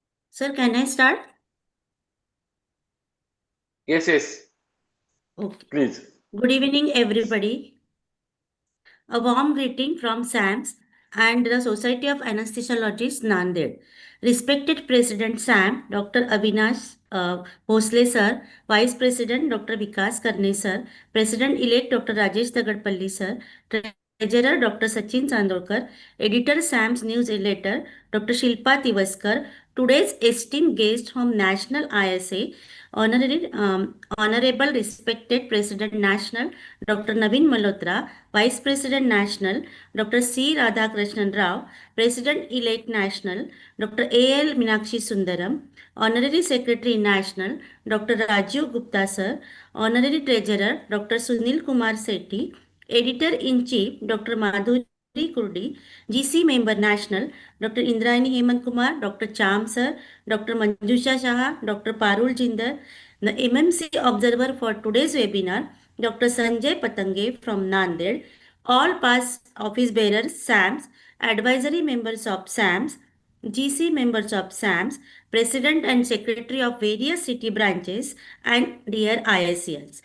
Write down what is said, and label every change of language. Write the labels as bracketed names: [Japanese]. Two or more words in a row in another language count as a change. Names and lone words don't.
[English] Sir, can I start? Yes, Okay. please. Good evening, everybody. A warm greeting from SAMS and the Society of Anesthesiologists, Nanded. Respected President SAM, Dr. Avinash Bhosle sir, Vice President Dr. Vikas Karne sir, President-elect Dr. Rajesh Dagadpalli sir, Treasurer Dr. Sachin Chandolkar, Editor SAMS Newsletter Dr. Shilpa Tivaskar, today's esteemed guest from National ISA, Honorable Respected President National Dr. Naveen Malhotra, Vice President National Dr. C. Radhakrishnan Rao, President-elect National Dr. A.L. Meenakshi Sundaram, Honorary Secretary National Dr. Rajiv Gupta Sir, Honorary Treasurer Dr. Sunil Kumar Sethi, Editor-in-Chief Dr. Madhuri Kurdi, GC Member National Dr. Indrani Hemant Kumar, Dr. Cham Sir, Dr. Manjusha Shah, Dr. Parul Jinder, the MMC Observer for today's webinar, Dr. Sanjay Patange from Nanded, all past office bearers, SAMS, advisory members of SAMS, GC members of SAMS, President and Secretary of various city branches, and dear ISCs.